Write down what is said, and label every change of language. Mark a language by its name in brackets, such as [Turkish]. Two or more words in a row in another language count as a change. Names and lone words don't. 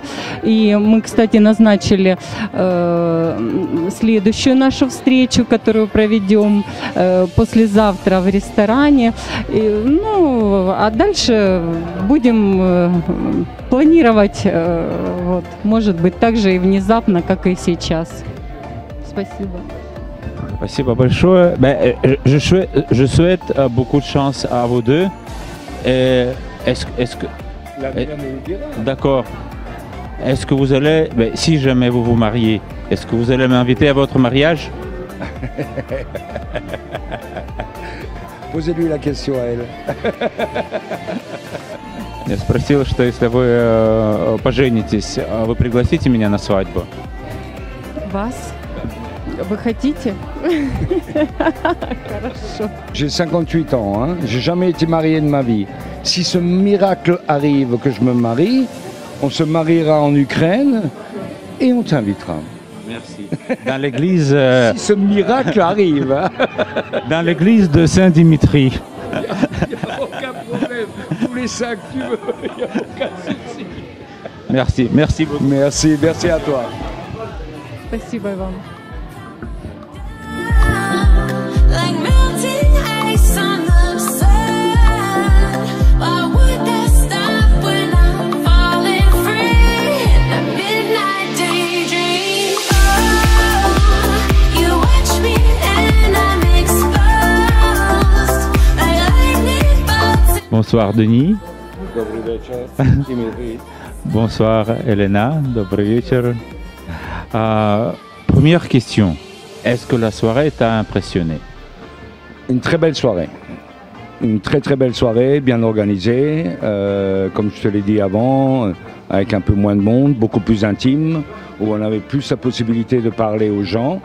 [Russian] И мы, кстати, назначили следующую нашу встречу, которую проведем послезавтра в ресторане. А дальше будем планировать, может быть, так же и внезапно, как и сейчас. Спасибо. Спасибо большое. [French] Je souhaite beaucoup de chance à vous deux. Est-ce que... D'accord. Est-ce que vous allez, si jamais vous vous mariez, est-ce que vous allez m'inviter à votre mariage? Posez-lui la question à elle. [Russian] Я спросил, что если вы поженитесь, вы пригласите меня на свадьбу? Вас? Вы хотите? Хорошо. [French] J'ai 58 ans, hein. J'ai jamais été marié de ma vie. Si ce miracle arrive que je me marie, on se mariera en Ukraine et on t'invitera. Merci. Dans l'église, Si ce miracle arrive, hein. dans l'église de Saint-Dimitri. Il n'y a aucun problème. Tous les 5 tu veux, il n'y a aucun souci. Merci, merci beaucoup. Merci, merci à toi. [Russian] Спасибо вам. [English] Like melting ice on the sun. Why would that stop when I'm falling free in a midnight daydream? Oh, you watch me and I'm exposed like lightning bolts. [French] Bonsoir Denis. [Russian] Добрый вечер, Dimitri. [French] Bonsoir Elena. [Russian] Добрый вечер. [French] Première question. Est-ce que la soirée t'a impressionné? Une très belle soirée. Une très très belle soirée, bien organisée, comme je te l'ai dit avant, avec un peu moins de monde, beaucoup plus intime, où on avait plus la possibilité de parler aux gens.